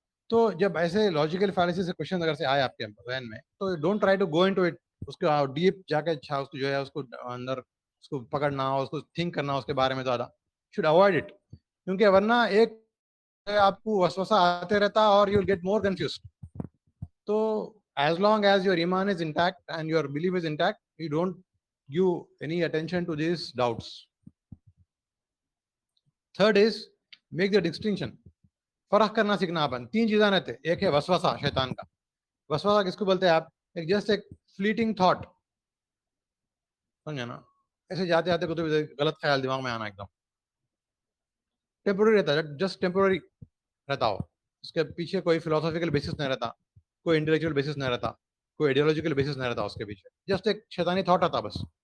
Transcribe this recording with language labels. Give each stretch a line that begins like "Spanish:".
Urdu: تو جب ایسے لاجیکل فیلیسی سے کوشچن اگر سے آئے آپ کے ذہن میں تو
English: don't try to go into it,
Urdu: اس کو ڈیپ جا کے اچھا اس کو جو ہے اس کو اندر اس کو پکڑنا اس کو تھنک کرنا اس کے بارے میں زیادہ
English: should avoid it,
Urdu: کیونکہ ورنہ ایک آپ کو وسوسہ آتے رہتا اور
English: You will get more confused. تو as long as your iman is intact and your belief is intact, you don't give any attention to these doubts. Third is make the distinction.
Urdu: فرق کرنا سیکھنا اپن. تین چیزیں رہتے, ایک ہے وسوسہ شیطان کا. وسوسہ کس کو بولتے ہیں آپ؟ ایک جسٹ ایک فلیٹنگ تھاٹ, سمجھے نا, ایسے جاتے جاتے کوئی غلط خیال دماغ میں آنا, ایک دم ٹیمپرری رہتا ہے, جسٹ ٹیمپرری رہتا ہو, اس کے پیچھے کوئی فلاسافیکل بیسس نہیں رہتا, کوئی انٹلیکچوئل بیسس نہیں رہتا, کوئی آئیڈیولوجیکل بیسس نہیں رہتا اس کے پیچھے, جسٹ ایک شیطانی تھاٹ آتا بس.